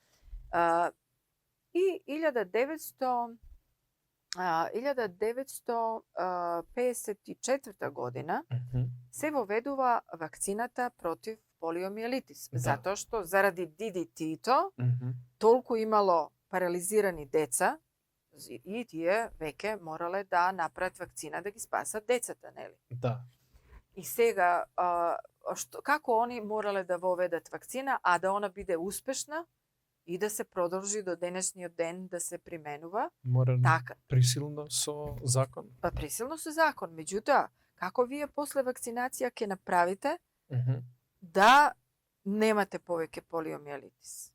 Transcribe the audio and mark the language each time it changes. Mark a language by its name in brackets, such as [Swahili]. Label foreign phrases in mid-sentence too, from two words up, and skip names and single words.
[Macedonian] И 1954 година се воведува вакцината против полиомиелитис. Затоа што заради DDT-то толку имало парализирани деца и тие веќе морале да направат вакцина да ги спасат децата, нели? Да. И сега како они морале да воведат вакцина, а да она биде успешна и да се продолжи до денешниот ден да се применува. Мора Така, присилно со закон. присилно со закон. Меѓутоа, како вие после вакцинација ќе направите да немате повеќе полиомиелитис?